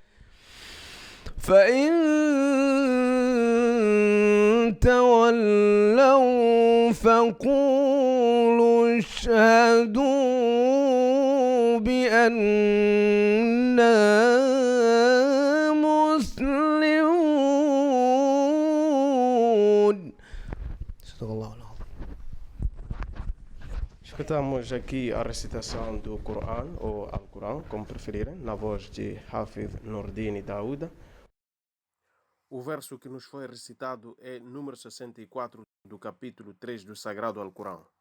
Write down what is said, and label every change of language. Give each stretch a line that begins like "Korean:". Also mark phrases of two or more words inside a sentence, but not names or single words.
Arabic: فإن تولوا فقولوا اشهدوا بأننا مسلمون. صدق الله العظيم.
Portuguese: Escutamos aqui a recitação do Corão, ou Al-Corão, como preferirem, na voz de Hafid Nordin Daouda. O verso que nos foi recitado é número 64 do capítulo 3 do Sagrado Al-Corão.